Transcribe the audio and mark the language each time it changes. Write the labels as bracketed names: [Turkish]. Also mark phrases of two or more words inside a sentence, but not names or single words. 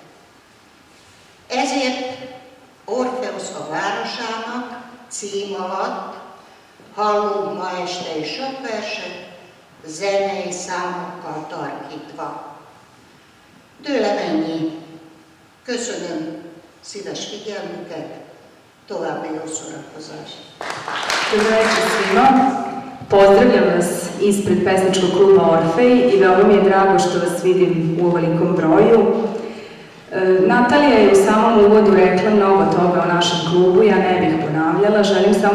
[Hungarian] Ezért Orpheus a városának cím alatt hallunk ma este is sok verset, zenei számokkal tarkítva. Tőlem ennyi. Köszönöm szíves figyelmüket, további jó szórakozást. [Serbian] Dobro večer svima. Pozdravljam vas ispred pesničkog kluba Orfej i veoma mi je drago što vas vidim u ovolikom broju. Natalija je u samom uvodu rekla mnogo toga o našem klubu, ja ne bih ponavljala, želim samo